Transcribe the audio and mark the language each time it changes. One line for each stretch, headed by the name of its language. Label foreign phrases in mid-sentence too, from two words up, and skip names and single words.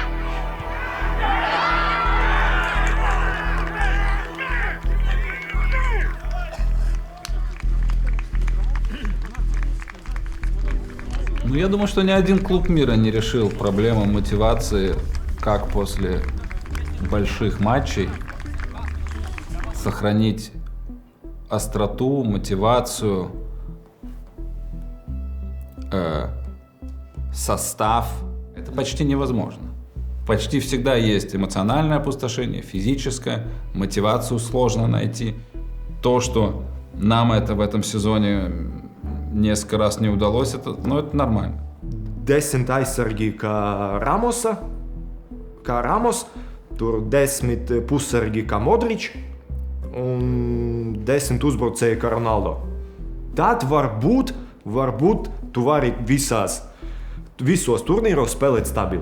Russian: Ну, я думаю, что ни один клуб мира не решил проблему мотивации, как после больших матчей сохранить остроту, мотивацию, состав. Это почти невозможно. Почти всегда есть эмоциональное опустошение, физическое, мотивацию сложно найти. То, что нам это в этом сезоне несколько раз не удалось, это нормально.
Latvian: 10 aizsargi kā Ramos, tur 10 pussargi kā Modrič un 10 uzbrucēji kā Ronaldo. Tad varbūt tu vari visos turnīros spēlēt stabili.